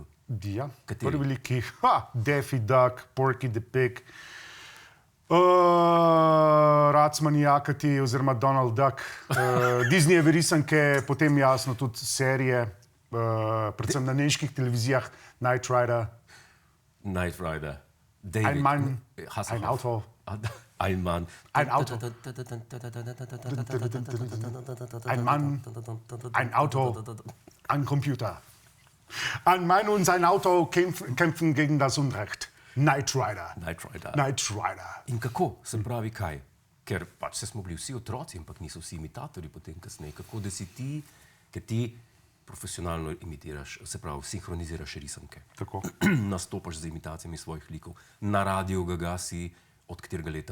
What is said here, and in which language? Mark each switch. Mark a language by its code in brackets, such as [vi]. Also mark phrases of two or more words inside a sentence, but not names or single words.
[sl] Ja, Kateri? prvi liki. Daffy Duck, Porky the Pig, Racmani Jakati oziroma Donald Duck, Disneyjeve risanke, potem jasno tudi serije, predvsem na nemških televizijah, Knight Rider. Knight Rider. [de] Ein Mann, ein Auto. Ein Mann. Ein Auto. Ein Mann, ein Auto, ein Computer. Ein Mann und sein Auto kämpfen gegen das Unrecht. Knight Rider. Knight Rider. Knight Rider. [sl] In kako? Se pravi kaj? Ker pač smo bili vsi otroci, ampak niso vsi imitatorji potem kasneje. Kako da si ti, ker ti profesionalno imitiraš, se pravi, sinhroniziraš risanke. Tako. Nastopaš z imitacijami svojih likov. Na Radiu Gaga si od katerega leta?